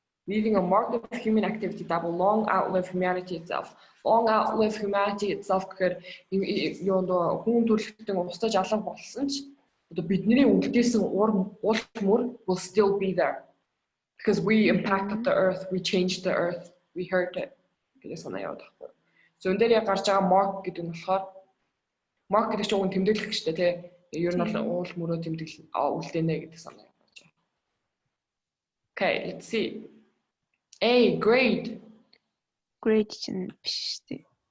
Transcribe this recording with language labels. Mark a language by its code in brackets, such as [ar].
[en] Leaving a mark of human activity that will long outlive humanity itself. Long outlive humanity itself [mn] гэхээр юу нөө хүн төрөлхтөн устж алга болсон ч одоо бидний үлдээсэн уур мөр [en] will still be there. Because we impacted the earth, we changed the earth, we hurt it. [mn] гэдэг санаа яваад байхгүй юу. So энэ дээр яг гарч байгаа mark гэдэг нь болохоор mark гэдэг чинь үн тэмдэглэх шүү дээ тий. Ер нь бол уул мөрөө тэмдэглэл үлдээнэ гэдэг санаа яваад байгаа. [en] Okay, let's see. A grade. [mn] Grade чинь биш шүү дээ.